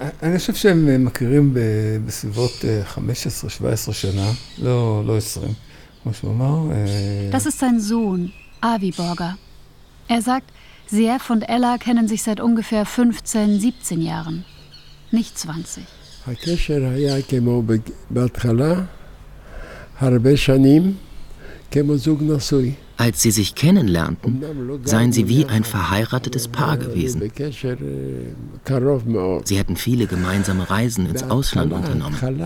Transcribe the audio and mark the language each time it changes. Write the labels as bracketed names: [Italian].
[German] Das ist sein Sohn, Avi Borger. Er sagt, Ze'ev und Ella kennen sich seit ungefähr 15, 17 Jahren, nicht 20. [Hebrew] הקשר היה כמו בהתחלה, הרבה שנים, כמו זוג נשוי. [German] Als sie sich kennenlernten, seien sie wie ein verheiratetes Paar gewesen. Sie hätten viele gemeinsame Reisen ins Ausland unternommen.